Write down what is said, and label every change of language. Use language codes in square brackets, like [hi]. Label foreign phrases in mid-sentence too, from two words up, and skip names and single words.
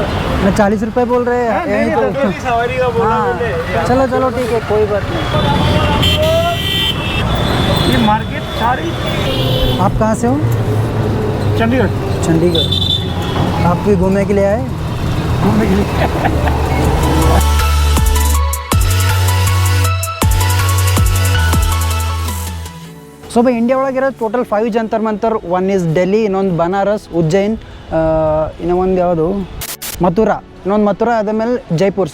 [hi] मैं 40 रुपये बोल रहे हैं। यहीं तो सवारी का बोला मैंने। चलो चलो ठीक है कोई बात नहीं। ये मार्केट सारी। आप कहाँ से हो? चंडीगढ़। चंडीगढ़। आप भी घूमने के लिए आए? घूमने के लिए। [en] so by [kn] ಇಂಡಿಯಾ ಒಳಗಿರೋ ಟೋಟಲ್ 5 ಜಂತರ್ ಮಂತರ್. [en] one is [kn] ಡೆಲ್ಲಿ, ಇನ್ನೊಂದು ಬನಾರಸ್, ಉಜ್ಜೈನ್, ಇನ್ನೊಂದು ಯಾವುದು ಮಥುರಾ, ಇನ್ನೊಂದು ಮಥುರಾ, ಅದಾದಮೇಲೆ ಜೈಪುರ್.